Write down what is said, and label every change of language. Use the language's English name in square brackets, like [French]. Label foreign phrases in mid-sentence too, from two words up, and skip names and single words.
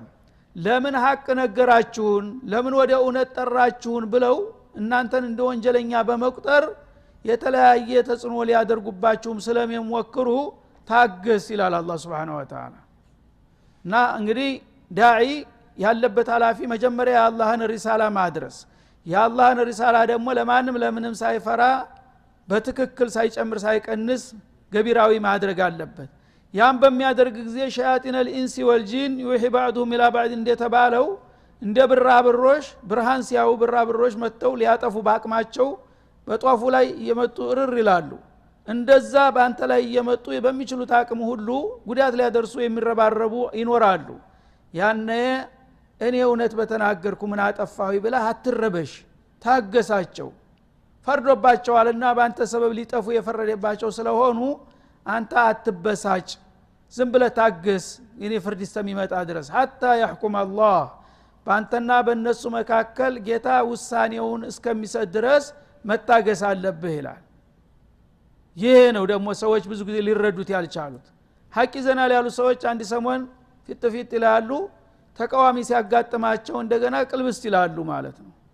[Amharic] ለምን ሐቅ ነገራችሁን ለምን ወደ እውነት ጠራችሁን ብለው እናንተን እንደ ወንጀለኛ በመቁጠር የተለያየ ተጽዕኖ ሊያደርጉባችሁም ስለሚሞክሩ ታገስ ይላል አላህ [Arabic] سبحانه وتعالى [Amharic] እና እንግዲህ ዳዒ ያለበት ሐላፊ መጀመሪያ የአላህን ሪሳላ ማድረስ የአላህን ሪሳላ ደግሞ ለማንም ለምንም ሳይፈራ በትክክል ሳይጨምር ሳይቀንስ ገቢራዊ ማድረግ አለበት ያም በሚያደርግ ጊዜ ሸያጢን [Arabic] الانس والجن يوحي بعضهم الى بعض [Amharic] እንደተባለው እንደ ብራብሮሽ ብርሃን ሲያው ብራብሮሽ መጥተው ሊያጠፉ ባቅማቸው በጧፉ ላይ የመጡ እርር ይላሉ እንደዛ ባንተ ላይ የመጡ በሚችሉት አቅም ሁሉ ጉዳት ሊያደርሱ የሚረባረቡ ይኖራሉ ያነ እኔ እውነት በተናገርኩ ምን አጠፋሁ ብለህ አትረበሽ ታገሳቸው ፈርዶባቸዋልና ባንተ ሰበብ ሊጠፉ የፈረደባቸው ስለሆኑ አንተ አትበሳጭ ዝም ብለህ ታገስ የኔ ፍርድ እስከሚመጣ ድረስ [Arabic] حتى يحكم الله [Amharic] ባንተና በእነሱ መካከል ጌታ ውሳኔውን እስከሚሰጥ ድረስ መታገስ አለብህ ይላል ይሄ ነው ደግሞ ሰዎች ብዙ ጊዜ ሊረዱት ያልቻሉት ሐቅ ይዘናል ያሉ ሰዎች አንድ ሰሞን ፊት ይላሉ ተቃዋሚ ሲያጋጥማቸው እንደገና ቅልብስ ይላሉ ማለት ነው